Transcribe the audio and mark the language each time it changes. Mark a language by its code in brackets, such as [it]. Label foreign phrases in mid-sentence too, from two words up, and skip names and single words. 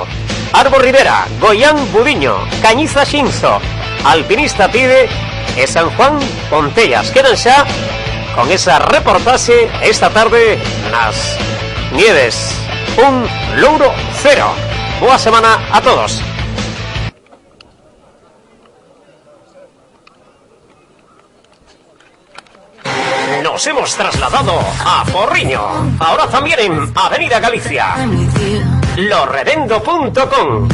[gl] Arbo Rivera, Goián Budiño, Cañiza Xinzo, Alpinista Pide e San Juan Pontellas. Quedan xa con esa reportaxe esta tarde nas Nieves. 1, Louro 0. Boa semana a todos. [es] Nos hemos trasladado a Porriño, ahora también en Avenida Galicia. Lorrevendo.com.